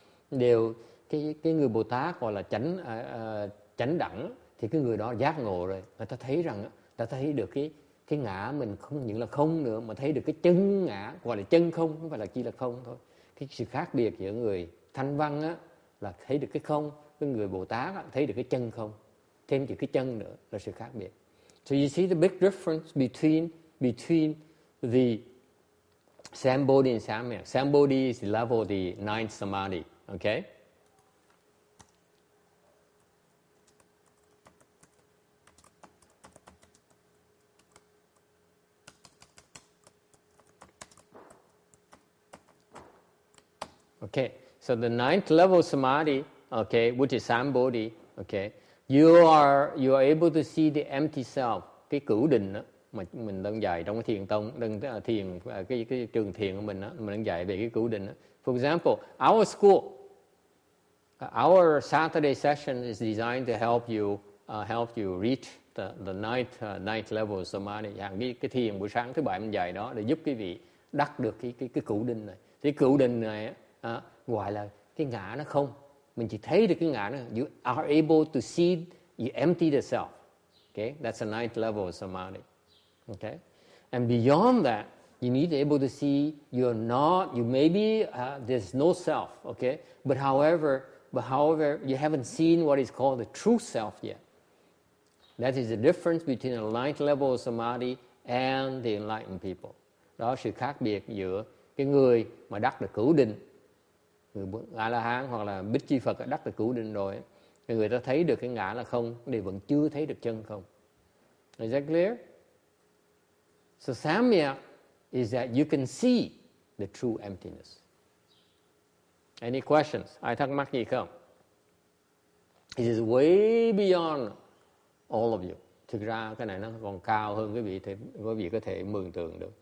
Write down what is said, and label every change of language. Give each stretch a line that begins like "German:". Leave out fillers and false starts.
Vietnamese: Đều cái người Bồ Tát gọi là chánh đẳng, thì cái người đó giác ngộ rồi, người ta thấy rằng ta thấy được cái ngã mình không những là không nữa, mà thấy được cái chân ngã, gọi là chân không phải là chỉ là không thôi. Cái sự khác biệt giữa người thanh văn á là thấy được cái không, cái người Bồ Tát á, thấy được cái chân không, thêm chữ cái chân nữa là sự khác biệt.
English: So you see the big difference between the Sambodhi and Samyak. Sambodhi is the level of the ninth samadhi. Okay. Okay, so the ninth level samadhi, okay, which is Sambodhi, okay, you are able to see the empty self,
Vietnamese: cái cửu định đó, mà mình đang dạy trong cái thiền tông, cái trường thiền của mình đó, mình đang dạy về cái cửu định đó.
English: For example, our school, our Saturday session is designed to help you reach the ninth level samadhi.
Vietnamese: Cái thiền buổi sáng thứ bảy mình dạy đó để giúp quý vị đắc được cái cửu định này. Cái cửu định này gọi là cái ngã nó không, mình chỉ thấy được cái ngã nó.
English: You are able to see, you empty the self. Okay, that's a ninth level of samadhi. Okay, and beyond that, you need to be able to see you're not, you maybe there's no self. Okay, but however, you haven't seen what is called the true self yet. That is the difference between a ninth level of samadhi and the enlightened people.
Vietnamese: Đó sự khác biệt giữa cái người mà đắc được cửu định, người A-la-hán hoặc là Bích Chi Phật đã đắc được cửu định rồi, người ta thấy được cái ngã là không, thì vẫn chưa thấy được chân không.
English: Is that clear? So Samyak is that you can see the true emptiness. Any questions?
Vietnamese: Ai thắc mắc gì không?
English: It is way beyond all of you.
Vietnamese: Thực ra cái này nó còn cao hơn quý vị có thể mường tượng được.